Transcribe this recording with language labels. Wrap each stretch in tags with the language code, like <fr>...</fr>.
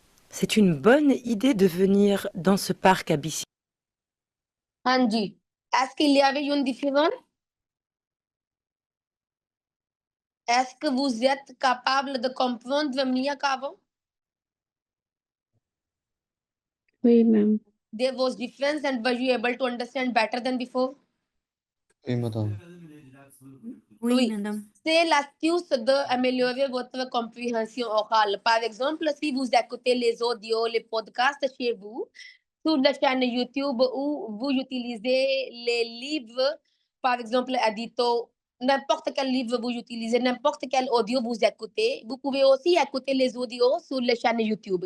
<fr>C'est une bonne idée de venir dans ce parc à bicyclette.</fr> <hi>हाँ जी.</hi> <fr>Est-ce qu'il y avait une différence? Est-ce que vous êtes capable de comprendre mieux qu'avant? Oui, ma'am.</fr> <en>There was difference, and were you able to understand better than before?</en> <fr>Oui, madame. Oui, madame. C'est l'astuce d'améliorer votre compréhension orale. Par exemple, si vous écoutez les audios, les podcasts chez vous, sur la chaîne YouTube où vous utilisez les livres, par exemple, Edito, n'importe quel livre vous utilisez, n'importe quel audio vous écoutez, vous pouvez aussi écouter les audios sur la chaîne YouTube.</fr>